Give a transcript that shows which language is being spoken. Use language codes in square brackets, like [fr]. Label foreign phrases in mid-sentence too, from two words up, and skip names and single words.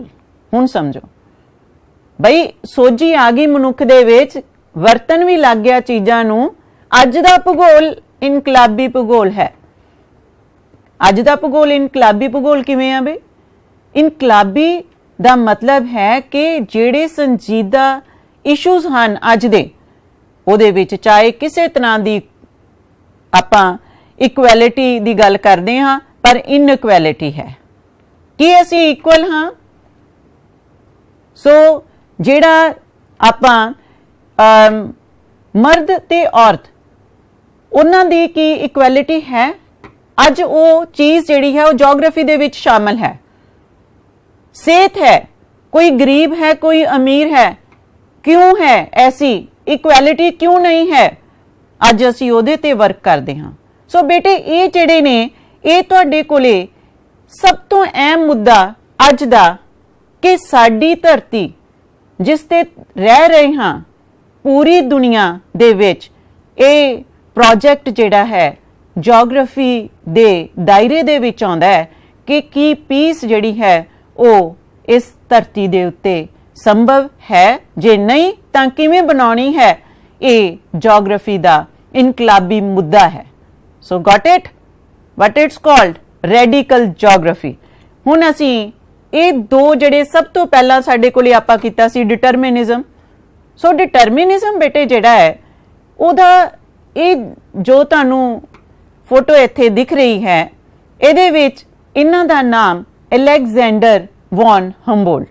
[pa] ਹੁਣ ਸਮਝੋ ਬਈ ਸੋਝੀ ਆ ਗਈ ਮਨੁੱਖ ਦੇ ਵਿੱਚ, ਵਰਤਣ ਵੀ ਲੱਗ ਗਿਆ ਚੀਜ਼ਾਂ ਨੂੰ। ਅੱਜ ਦਾ ਭੂਗੋਲ ਇਨਕਲਾਬੀ ਭੂਗੋਲ ਹੈ। ਅੱਜ ਦਾ ਭੂਗੋਲ ਇਨਕਲਾਬੀ ਭੂਗੋਲ ਕਿਵੇਂ ਆ ਬਈ? ਇਨਕਲਾਬੀ ਦਾ ਮਤਲਬ ਹੈ ਕਿ ਜਿਹੜੇ ਸੰਜੀਦਾ ਇਸ਼ੂਜ਼ ਹੈਂ ਅੱਜ ਦੇ, ਉਹਦੇ ਵਿੱਚ ਚਾਹੇ ਕਿਸੇ ਤਰ੍ਹਾਂ ਦੀ ਆਪਾਂ ਇਕੁਐਲਿਟੀ ਦੀ ਗੱਲ ਕਰਦੇ ਹਾਂ ਪਰ ਇਨਇਕੁਐਲਿਟੀ ਹੈ ਕਿ ਅਸੀਂ ਇਕੁਅਲ ਹਾਂ। ਸੋ ਜਿਹੜਾ ਆਪਾਂ ਮਰਦ ਤੇ ਔਰਤ ਉਹਨਾਂ ਦੀ ਕੀ ਇਕੁਐਲਿਟੀ ਹੈ, ਅੱਜ ਉਹ ਚੀਜ਼ ਜਿਹੜੀ ਹੈ ਉਹ ਜੀਓਗ੍ਰਾਫੀ ਦੇ ਵਿੱਚ ਸ਼ਾਮਲ है। [hi] सेहत है, कोई गरीब है कोई अमीर है, क्यों है ऐसी इक्वैलिटी क्यों नहीं है, [pa] ਅੱਜ ਅਸੀਂ ਓਹਦੇ ਤੇ ਵਰਕ ਕਰਦੇ ਹਾਂ। ਸੋ ਬੇਟੇ ਇਹ ਜਿਹੜੇ ਨੇ ਇਹ ਤੁਹਾਡੇ ਕੋਲੇ ਸਭ ਤੋਂ ਅਹਿਮ ਮੁੱਦਾ ਅੱਜ ਦਾ ਕਿ ਸਾਡੀ ਧਰਤੀ ਜਿਸ ਤੇ ਰਹਿ ਰਹੇ ਹਾਂ ਪੂਰੀ ਦੁਨੀਆ ਦੇ ਵਿੱਚ ਇਹ ਪ੍ਰੋਜੈਕਟ ਜਿਹੜਾ ਹੈ ਜੀਓਗ੍ਰਾਫੀ ਦੇ ਦਾਇਰੇ ਦੇ ਵਿੱਚ ਆਉਂਦਾ ਹੈ ਕਿ ਕੀ ਪੀਸ ਜਿਹੜੀ ਹੈ ਉਹ ਇਸ ਧਰਤੀ ਦੇ ਉੱਤੇ ਸੰਭਵ ਹੈ, ਜੇ ਨਹੀਂ ਤਾਂ ਕਿਵੇਂ ਬਣਾਉਣੀ ਹੈ, ਇਹ ਜੀਓਗ੍ਰਾਫੀ ਦਾ ਇਨਕਲਾਬੀ ਮੁੱਦਾ ਹੈ। [en] so got it, what it's called radical geography. [pa] ਹੁਣ ਅਸੀਂ ਇਹ ਦੋ ਜਿਹੜੇ ਸਭ ਤੋਂ ਪਹਿਲਾ ਸਾਡੇ ਕੋਲੇ ਆਪਾਂ ਕੀਤਾ ਸੀ ਡਿਟਰਮਿਨਿਜ਼ਮ। ਸੋ ਡਿਟਰਮਿਨਿਜ਼ਮ ਬੇਟੇ ਜਿਹੜਾ ਹੈ ਓਹਦਾ ਇਹ ਜੋ ਤੁਹਾਨੂੰ ਫੋਟੋ ਇੱਥੇ ਦਿਖ ਰਹੀ ਹੈ ਇਹਦੇ ਵਿੱਚ ਇਨ੍ਹਾਂ ਦਾ ਨਾਮ ਐਲੇਗਜ਼ੈਂਡਰ ਵੌਨ ਹੰਬੋਲਟ।